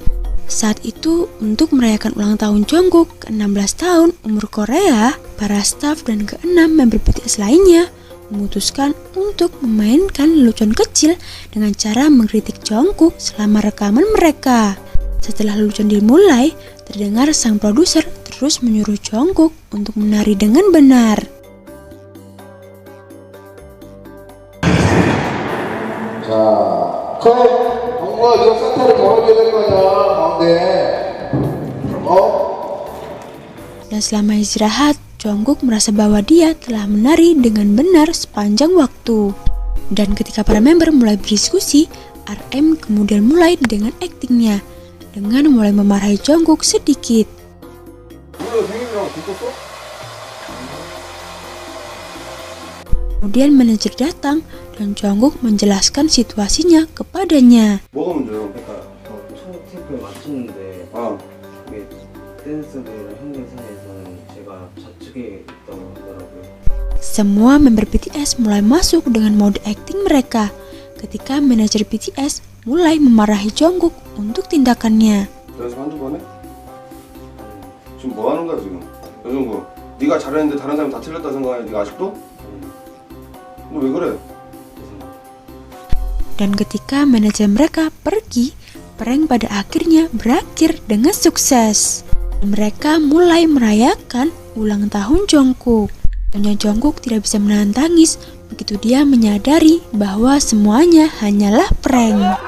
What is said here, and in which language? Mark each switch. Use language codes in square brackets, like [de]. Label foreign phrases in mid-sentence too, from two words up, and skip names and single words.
[id] Saat itu, untuk merayakan ulang tahun Jungkook ke-16 tahun umur Korea, para staf dan ke-6 member BTS lainnya memutuskan untuk memainkan lelucon kecil dengan cara mengkritik Jungkook selama rekaman mereka. Setelah lelucon dimulai, terdengar sang produser terus menyuruh Jungkook untuk menari dengan benar. [ko] 뭔가 이런 사태를 벌어줘야 될 거 아니야, 가운데. [id] Dan selama istirahat, Jungkook merasa bahwa dia telah menari dengan benar sepanjang waktu. Dan ketika para member mulai berdiskusi, RM kemudian mulai dengan aktingnya, dengan mulai memarahi Jungkook sedikit. Kemudian manajer datang dan Jungkook menjelaskan situasinya kepadanya. [ko] 뭐가 문제야? 그러니까 첫 테이프를 맞추는데 그게 댄스를 행진선에서는 제가 좌측에 있다고 하더라고요. [id] Semua member BTS mulai masuk dengan mode acting mereka ketika manajer BTS mulai memarahi Jungkook untuk tindakannya. [ko] 연습 한두 번 해? 지금 뭐 하는 거야 지금? 여정구, 네가 잘했는데 다른 사람이 다 틀렸다 생각해? 네가 아직도? 너 왜 그래? [id] Dan ketika manajer mereka pergi, prank pada akhirnya berakhir dengan sukses. Mereka mulai merayakan ulang tahun Jungkook. Tentunya Jungkook tidak bisa menahan tangis begitu dia menyadari bahwa semuanya hanyalah prank.